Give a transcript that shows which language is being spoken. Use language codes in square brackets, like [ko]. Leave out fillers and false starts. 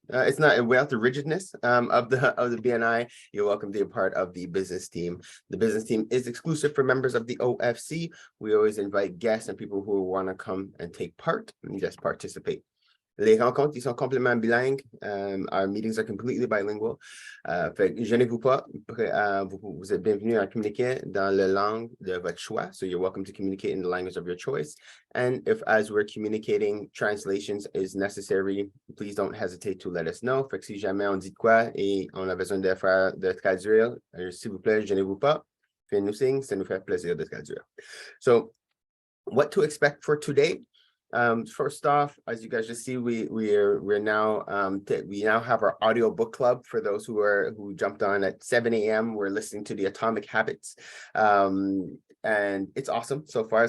[en] It's not without the rigidness of the BNI. You're welcome to be a part of the business team. The business team is exclusive for members of the OFC. We always invite guests and people who want to come and take part and just participate. [fr] Les rencontres, ils sont complètement bilingues. [en] Our meetings are completely bilingual. [fr] Fait que gênez-vous pas. Vous êtes bienvenus à communiquer dans la langue de votre choix. [en] So you're welcome to communicate in the language of your choice. And if, as we're communicating, translations is necessary, please don't hesitate to let us know. [fr] Fait que si jamais on dit quoi et on a besoin de traduire, s'il vous plaît, gênez-vous pas. Fait nous signe, ça nous fait plaisir de traduire. [en] So, what to expect for today? First off, as you guys just see, we're now we now have our audio book club for those who jumped on at 7 a.m. We're listening to the Atomic Habits, and it's awesome so far.